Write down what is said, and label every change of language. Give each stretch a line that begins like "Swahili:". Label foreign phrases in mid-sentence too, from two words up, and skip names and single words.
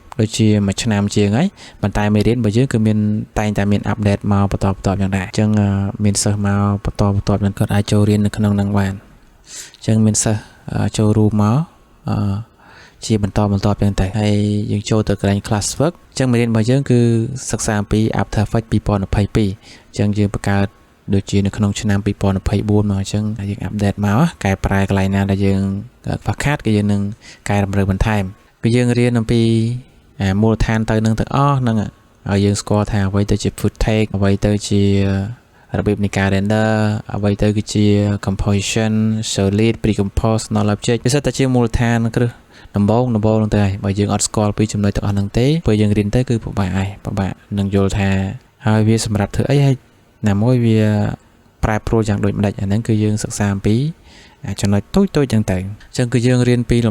Khmer: ដូចជាមួយឆ្នាំជាងហើយប៉ុន្តែមេរៀនរបស់យើងគឺមានតែងតែមានអាប់ដេតមកបន្តយ៉ាងដែរអញ្ចឹងមានសិស្សមកបន្តនឹងគាត់អាចចូលរៀននៅក្នុងនឹងបានអញ្ចឹងមានសិស្សចូលរួមមកជាបន្តយ៉ាងតែហើយយើងចូលទៅកន្លែង
English: class work
Khmer: អញ្ចឹងមេរៀនរបស់យើងគឺសិក្សាអំពី After Effects 2022អញ្ចឹងយើងបង្កើតដូចជានៅក្នុងឆ្នាំ2024មកអញ្ចឹងយើងអាប់ដេត មកកែប្រែកន្លែងណាដែលយើងខ្វះខាតគឺយើងនឹងកែតម្រូវបន្ថែមគឺយើងរៀនអំពីមូលដ្ឋានទៅនឹងទាំងអស់ហ្នឹងហើយយើងស្គាល់ថាអ្វីទៅជា footage អ្វីទៅជារបៀបនៃការ render អ្វីទៅគឺជា
English: composition solid pre-compose null object
Khmer: វាសិតតែជាមូលដ្ឋានគ្រឹះដំបូងហ្នឹងទៅហើយបើយើងអ ត់ស្គាល់ពីចំណុចទាំងអស់ហ្នឹងទេពេលយើងរៀនទៅគឺពិបាកនឹងយល់ថាហើយវាសម្រាប់ធ្វើអីហើយណាមួយវាប្រែប្រួលយ៉ាងដូចម្ដេចអាហ្នឹងគឺយើងសិក្សាអំពីចំណុចតូចចឹងទៅអញ្ចឹងគឺយើងរៀនពីលំ